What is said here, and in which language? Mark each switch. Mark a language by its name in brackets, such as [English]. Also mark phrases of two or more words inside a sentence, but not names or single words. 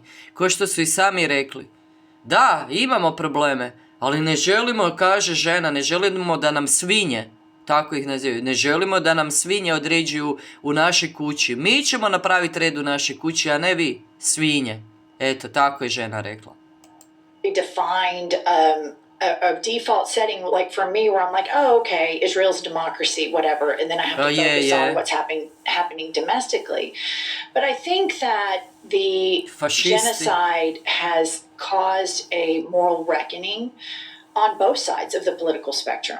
[Serbian] Kao što su i sami rekli. Da, imamo probleme, ali ne želimo, kaže žena, ne želimo da nam svinje, tako ih nazivaju, ne želimo da nam svinje određuju u našoj kući. Mi ćemo napraviti red u našoj kući, a ne vi, svinje. Eto, tako je žena rekla. [English] Defined a default setting, like for me, where I'm like, oh, okay, Israel's a democracy, whatever, and then I have to focus on what's happening domestically. But I think that the genocide has caused a moral reckoning on both sides of the political spectrum.